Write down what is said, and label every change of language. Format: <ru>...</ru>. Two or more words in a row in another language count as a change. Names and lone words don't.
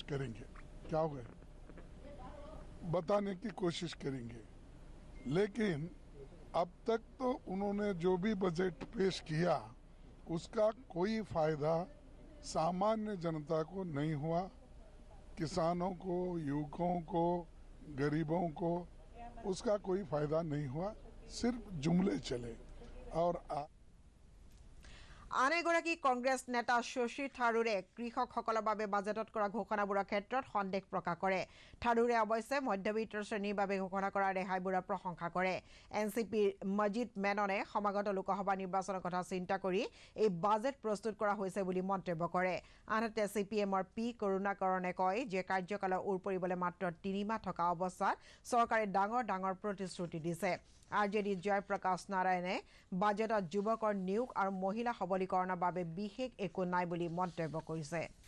<hi>करेंगे क्या हो गए बताने की कोशिश करेंगे लेकिन अब तक तो उन्होंने जो भी बजट पेश किया उसका कोई फायदा सामान्य जनता को नहीं हुआ किसानों को युवकों को गरीबों को उसका कोई फायदा नहीं हुआ सिर्फ जुमले चले और</hi> <as>আন এগৰাকী কংগ্ৰেছ নেতা শশী থাৰুৰে কৃষকসকলৰ বাবে বাজেটত কৰা ঘোষণাবোৰৰ ক্ষেত্ৰত সন্দেহ প্ৰকাশ কৰে থাৰুৰে অৱশ্যে মধ্যবিত্ত শ্ৰেণীৰ বাবে ঘোষণা কৰা ৰেহাইবোৰৰ প্ৰশংসা কৰে এনচিপিৰ মজিদ মেননে সমাগত লোকসভা নিৰ্বাচনৰ কথা চিন্তা কৰি এই বাজেট প্ৰস্তুত কৰা হৈছে বুলি মন্তব্য কৰে আনহাতে চিপিএমৰ পি কৰুণাকৰণে কয় যে কাৰ্যকালৰ উৰ পৰিবলৈ মাত্ৰ 3 মাহ থকা অৱস্থাত চৰকাৰে ডাঙৰ প্ৰতিশ্ৰুতি দিছে আৰজেডি জয়প্ৰকাশ নাৰায়ণে বাজেটত যুৱকৰ নিয়োগ আৰু মহিলা সবলীকৰণৰ বাবে বিশেষ একো নাই বুলি মন্তব্য কৰিছে</as>